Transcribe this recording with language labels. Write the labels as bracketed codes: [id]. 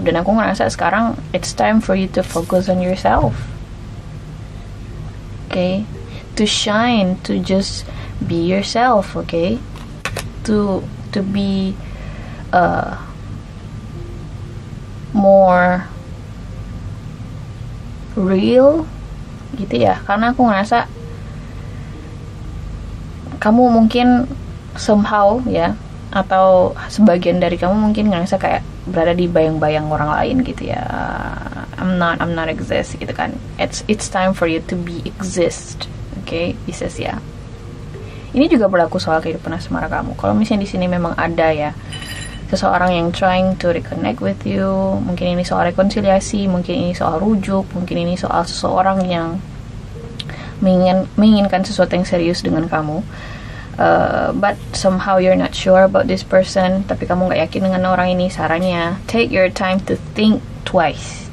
[id] Dan aku ngerasa sekarang [en] it's time for you to focus on yourself. Okay, to shine, to just be yourself. Okay, to be more real [id] gitu ya, karena aku ngerasa kamu mungkin somehow ya, atau sebagian dari kamu mungkin ngerasa kayak berada di bayang-bayang orang lain gitu ya. [en] I'm not exist gitu kan. It's time for you to be exist. [id] Okay, Pisces ya. Ini juga berlaku soal kehidupan asmara kamu. Kalau misalnya di sini memang ada ya seseorang yang [en] trying to reconnect with you, [id] mungkin ini soal rekonsiliasi, mungkin ini soal rujuk, mungkin ini soal seseorang yang menginginkan sesuatu yang serius dengan kamu, [en] but somehow you're not sure about this person, [id] tapi kamu gak yakin dengan orang ini. Sarannya, [en] take your time to think twice.